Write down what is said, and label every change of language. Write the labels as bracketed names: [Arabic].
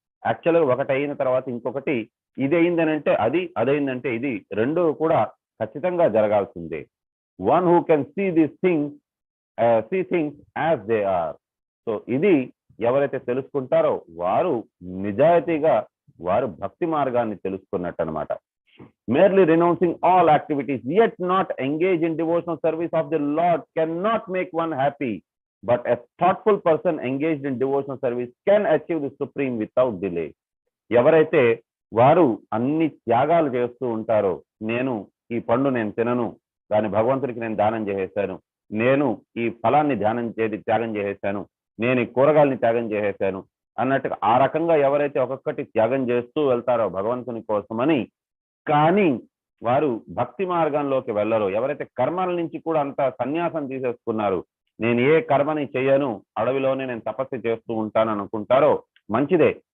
[Telugu] యాక్చువల్గా ఒకటి అయిన తర్వాత ఇంకొకటి, ఇది అయిందనంటే అది, అదైందంటే ఇది, రెండు కూడా ఖచ్చితంగా జరగాల్సిందే. [English] One who can see this things see things as they are. [Telugu] So ఇది ఎవరైతే తెలుసుకుంటారో వారు నిజాయితీగా వారు భక్తి మార్గాన్ని తెలుసుకున్నట్టు అనమాట. [English] merely renouncing all activities yet not engage in devotional service of the Lord cannot make one happy, but a thoughtful person engaged in devotional service can achieve the supreme without delay. [Telugu] ఎవరైతే వారు అన్ని త్యాగాలు చేస్తూ ఉంటారో, నేను ఈ పండు నేను తినను, దాని భగవంతుడికి నేను దానం చేసేసాను, నేను ఈ ఫలాన్ని త్యాగం చేసేసాను, నేను ఈ కూరగాయలని త్యాగం చేసేసాను అన్నట్టుగా ఆ రకంగా ఎవరైతే ఒక్కొక్కటి త్యాగం చేస్తూ వెళ్తారో భగవంతుని కోసమని, కానీ వారు భక్తి మార్గంలోకి వెళ్ళరు, ఎవరైతే కర్మల నుంచి కూడా అంత సన్యాసం తీసేసుకున్నారు, నేను ఏ కర్మని చేయను, అడవిలోనే నేను తపస్సు చేస్తూ ఉంటాను అనుకుంటారో మంచిదే.